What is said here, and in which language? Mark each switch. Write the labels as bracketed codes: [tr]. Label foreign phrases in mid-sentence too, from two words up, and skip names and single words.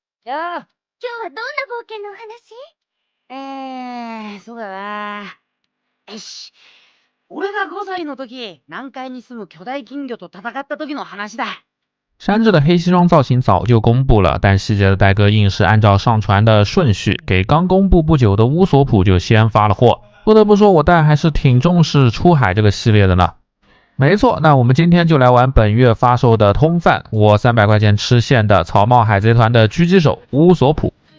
[ja] よ。今日はどんな冒険のお話？そうだな。よし。俺が5歳の時、南海に住む巨大金魚と戦った時の話だ。 [zh] 山治的黑西装造型早就公布了，但细节的戴哥硬是按照上传的顺序，给刚公布不久的乌索普就先发了货。不得不说，我戴还是挺重视出海这个系列的呢。没错，那我们今天就来玩本月发售的通贩，我300块钱吃现的草帽海贼团的狙击手乌索普。